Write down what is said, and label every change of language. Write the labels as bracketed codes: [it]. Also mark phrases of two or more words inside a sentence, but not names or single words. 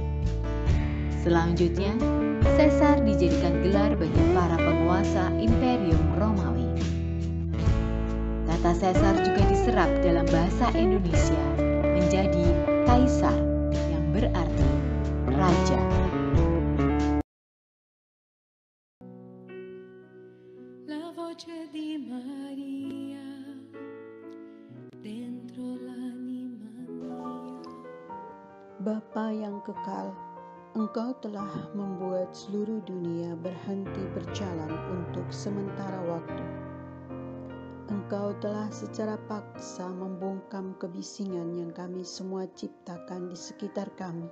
[id] Selanjutnya, Caesar dijadikan gelar bagi para penguasa Imperium Romawi. Kata Caesar juga diserap dalam bahasa Indonesia menjadi Kaisar, yang berarti raja. [it] La voce di Maria dentro l'anima mia. [id] Bapa yang kekal, Engkau telah membuat seluruh dunia berhenti berjalan untuk sementara waktu. Engkau telah secara paksa membungkam kebisingan yang kami semua ciptakan di sekitar kami.